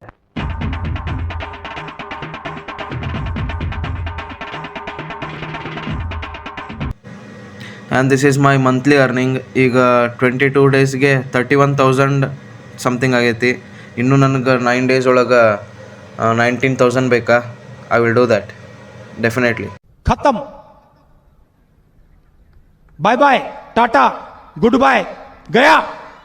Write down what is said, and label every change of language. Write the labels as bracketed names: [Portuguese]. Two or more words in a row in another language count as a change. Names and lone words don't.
[English] And this is my monthly earning. [Kannada] ಈಗ 22 ಡೇಸ್ಗೆ 31,000 ಸಮಥಿಂಗ್ ಆಗೈತಿ. ಇನ್ನೂ ನನಗೆ 9 days ಒಳಗೆ 19,000 ಬೇಕಾ? [English] I will do that definitely. [Hindi] खत्म. [English] bye bye, [Hindi] टाटा, [English] good bye, [Hindi] गया.